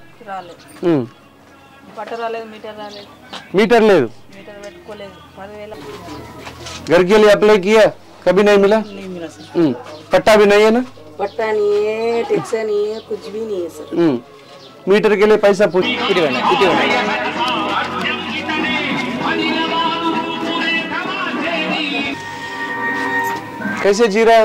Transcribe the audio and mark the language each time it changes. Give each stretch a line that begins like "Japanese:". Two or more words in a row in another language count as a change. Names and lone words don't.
Telugu: పట్ట రాలేదు, మీటర్ రాలేదు. मीटर లేదు? మీటర్ పెట్టుకోలేదు. 10,000
Hindi: घर के लिए अप्लाई किया, कभी नहीं मिला? नहीं मिला सर. पट्टा भी नहीं है ना? पट्टा नहीं है, टैक्स नहीं है, कुछ भी नहीं है सर. मीटर के लिए पैसा पूछ कैसे जी रहा है?